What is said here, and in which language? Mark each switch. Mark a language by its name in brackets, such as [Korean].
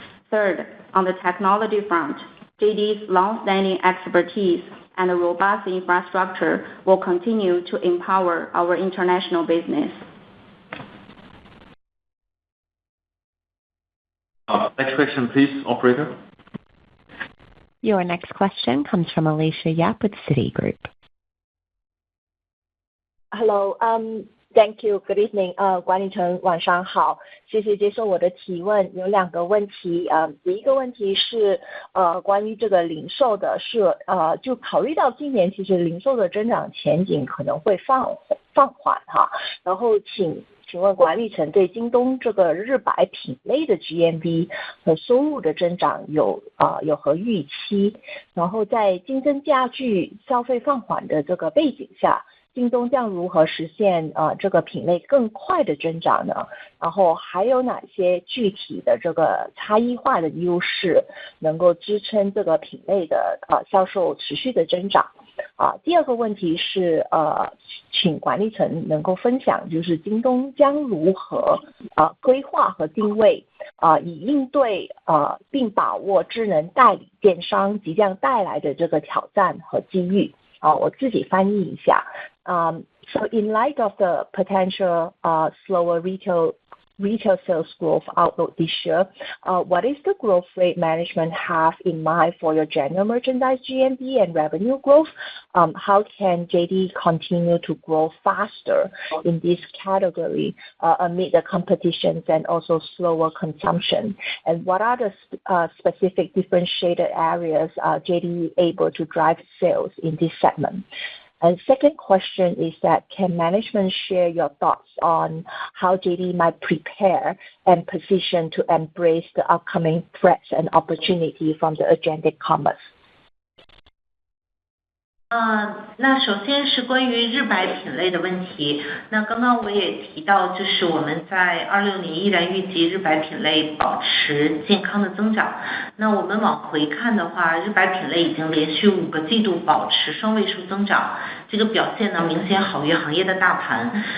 [English] Third, on the technology front, JD's long-standing expertise and robust infrastructure will continue to empower our international business. Next question, please, operator. Your next question comes from Alicia Yap with Citigroup. Hello, thank you. Good evening. [Chinese] 管理层晚上好，谢谢接受我的提问。有2个问题，第一个问题是关于这个零售的，就考虑到今年其实零售的增长前景可能会放缓哈，然后请问管理层对京东这个日百品类的 GMV 和收入的增长有何预期？然后在竞争加剧、消费放缓的这个背景下，京东将如何实现这个品类更快的增长呢？然后还有哪些具体的这个差异化的优势能够支撑这个品类的销售持续的增长？第二个问题是请管理层能够分享，就是京东将如何规划和定位以应对并把握智能代理电商即将带来的这个挑战和机遇。我自己翻译一下。 [English] So in light of the potential slower retail sales growth outlook this year, what is the growth rate management have in mind for your general merchandise GMV and revenue growth? How can JD continue to grow faster in this category amid the competitions and also slower consumption? And what are the specific differentiated areas JD able to drive sales in this segment? And second question is that can management share your thoughts on how JD might prepare and position to embrace the upcoming threats and opportunity from the agentic commerce? [Chinese] 那首先是关于日白品类的问题。那刚刚我也提到，就是我们在26年依然预计日白品类保持健康的增长。那我们往回看的话，日白品类已经连续5个季度保持双位数增长，这个表现呢明显好于行业的大盘。